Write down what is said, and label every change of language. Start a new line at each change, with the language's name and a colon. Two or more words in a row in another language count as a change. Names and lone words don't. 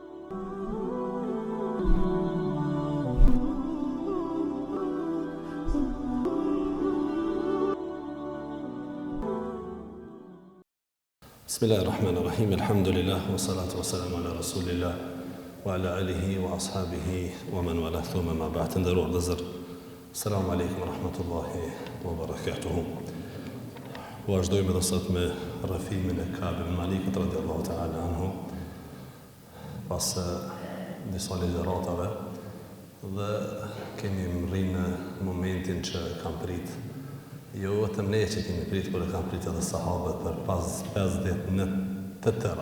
Arabic: Bismillahirrahmanirrahim. الحمد لله والصلاة والسلام على رسول الله وعلى آله وأصحابه ومن والاه ثم أما بعد.
Albanian: Nderuar vëllezër,
Arabic: السلام عليكم ورحمة الله وبركاته.
Albanian: Vazhdojmë edhe sot me rrëfimin e Ka'b ibn Malikut
Arabic: رضي الله تعالى عنه,
Albanian: pas disa ligjëratave, dhe kemi rrinë në momentin që kam prit. Jo vetëm ne që kemi prit, por e kam prit edhe sahabët për pas 50 në të tëra.